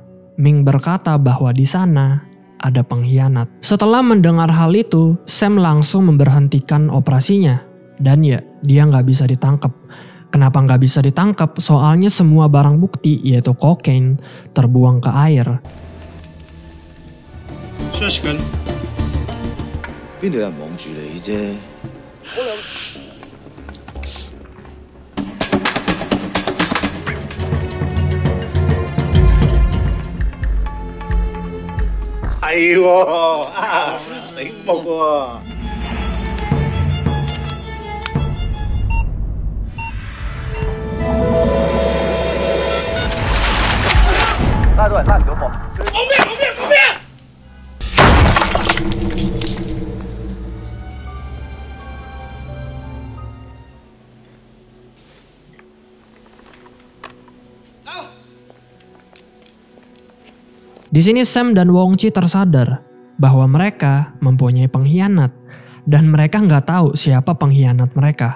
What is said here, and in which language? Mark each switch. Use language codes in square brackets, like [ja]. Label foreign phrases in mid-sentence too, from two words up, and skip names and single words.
[id] Ming berkata bahwa di sana ada pengkhianat. Setelah mendengar hal itu, Sam langsung memberhentikan operasinya. Dan ya, dia nggak bisa ditangkap. Kenapa nggak bisa ditangkap? Soalnya semua barang bukti, yaitu kokain, terbuang ke air. [yue] 出緊。邊度有人望住你啫？係喎，醒目喎。拉到人拉唔到貨。冇咩！ [id] Di sini Sam dan Wong Chi tersadar bahwa mereka mempunyai pengkhianat dan mereka nggak tahu siapa pengkhianat mereka.